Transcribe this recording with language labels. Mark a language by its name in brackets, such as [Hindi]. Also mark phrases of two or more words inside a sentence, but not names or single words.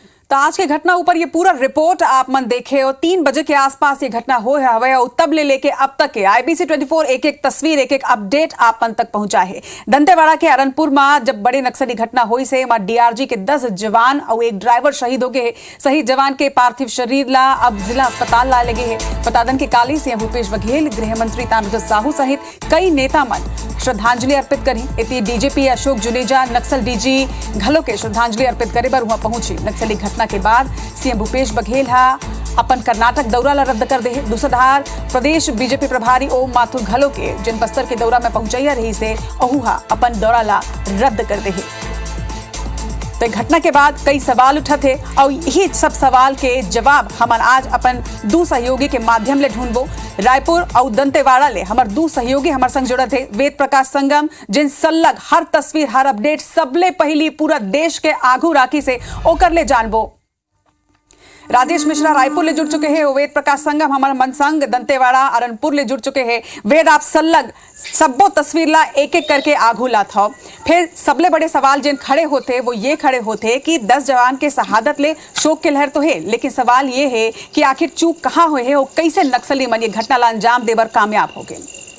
[Chhattisgarhi] तो आज के घटना ऊपर ये पूरा रिपोर्ट आप मन देखे और 3 बजे के आसपास ये घटना हो हवे और तब ले लेके अब तक के IBC 24 एक एक तस्वीर एक एक अपडेट आप मन तक पहुंचा है। दंतेवाड़ा के अरनपुर में जब बड़े नक्सली घटना हुई से वहां DRG के 10 जवान और एक ड्राइवर शहीद हो गए। शहीद जवान के पार्थिव शरीर ला अब जिला अस्पताल ला लगे है। बतादन के काली सीएम भूपेश बघेल, गृह मंत्री ताम्रध्वज साहू सहित कई नेता मन श्रद्धांजलि अर्पित करी। इति DGP अशोक जुनेजा नक्सल DG घलो के श्रद्धांजलि अर्पित करे बर वहां पहुंची। नक्सली घटना के बाद सीएम भूपेश बघेल अपन कर्नाटक दौरा ला रद्द कर दे। दूसरा धार प्रदेश बीजेपी प्रभारी ओम माथुर घलो के जिन बस्तर के दौरा में पहुंचैया रही से अहुहा अपन दौरा ला रद्द कर दे। तो घटना के बाद कई सवाल उठा थे और यही सब सवाल के जवाब हम आज अपन दू सहयोगी के माध्यम ले ढूंढबो। रायपुर और दंतेवाड़ा ले हमार दू सहयोगी हमार संग जुड़े थे। वेद प्रकाश संगम जिन सल्लग हर तस्वीर हर अपडेट सबले पहली पूरा देश के आगू राखी से ओकर ले जानबो। राजेश मिश्रा रायपुर ले जुड़ चुके हैं। वेद प्रकाश संगम हमारा मनसंग दंतेवाड़ा अरनपुर ले जुड़ चुके हैं। वेद आप सल्लग सबो तस्वीर ला एक एक करके आगू लात हो। फिर सबले बड़े सवाल जिन खड़े होते वो ये खड़े होते कि 10 जवान के शहादत ले शोक के लहर तो है, लेकिन सवाल ये है कि आखिर चूक कहाँ हुए है और कैसे नक्सली मन ये घटना ला अंजाम देवर कामयाब हो गए।